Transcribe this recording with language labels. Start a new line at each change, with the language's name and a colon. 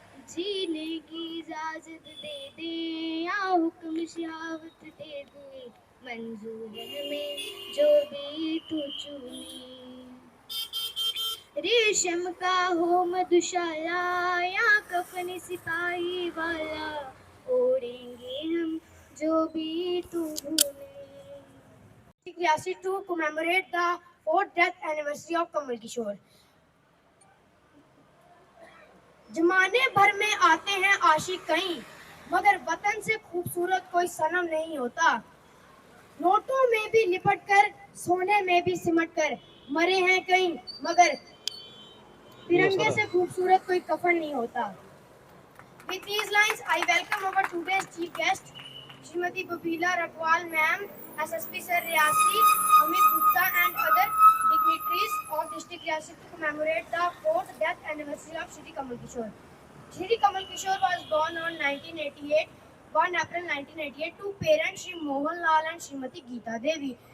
Hindi: जीने की इजाजत दे दे या हुक्म शहावत दे दे, मंजूर है हमें जो भी तू चुने। रेशम का हो मधुशाला या कफन सिपाही वाला, ओढ़ेंगे हम जो भी तू भूले।
English: Riasi to commemorate the 4th death anniversary of Kamal Kishore.
Hindi: जमाने भर में आते हैं आशिक कहीं, मगर वतन से खूबसूरत कोई सनम नहीं होता। नोटों में भी लिपट कर, सोने में भी सिमट कर मरे हैं कहीं, मगर तिरंगे से खूबसूरत कोई कफन नहीं होता।
English: With these lines, I welcome our today's chief guest, Srimati Babila Rakwal ma'am, SSP Sir Riasi, Amit Gupta and other dignitaries of district Riyasi to commemorate the 4th death anniversary of Shri Kamal Kishore. Shri Kamal Kishore was born on 1 April 1988 to parents Shri Mohan Lal and Srimati Geeta Devi.